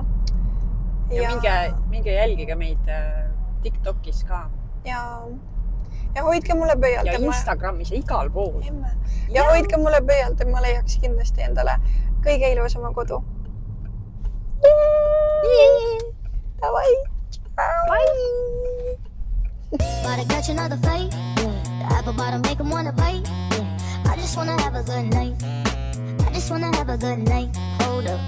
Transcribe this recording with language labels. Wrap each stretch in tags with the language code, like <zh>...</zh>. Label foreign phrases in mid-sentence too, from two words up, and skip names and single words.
<et>Ja minge jälgige meid TikTokis ka. Ja hoidke mulle pöialt. Ja Instagramis ja igal pool. Ja hoidke mulle pöialt, et ma leiaks kindlasti endale kõige ilusama kodu. Davai! Bye!</et> <en>Gotta catch another fight. The apple bottom make them wanna bite. I just wanna have a good night. Hold up.</en>